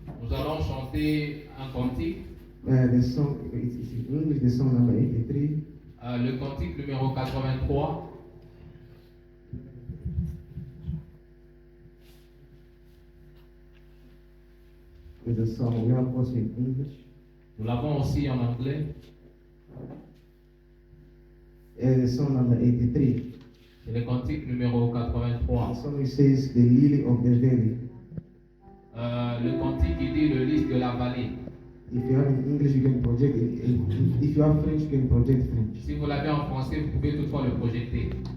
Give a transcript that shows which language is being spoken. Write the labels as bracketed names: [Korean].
[French] nous allons chanter un cantique, [English] The song is in English, the song number 83. [French] le cantique numéro 83. [English] It's a song we have also in English. [French] Nous l'avons aussi en anglais. [English] The song number 83. [French] C'est le cantique numéro [English] The [French] 83. [English] song it says, The Lily of the Valley. [French] Le cantique qui dit le lys de la vallée. [English] If you have in English, you can project it. If you have French, you can project French. [French] Si vous l'avez en français, vous pouvez toutefois le projeter.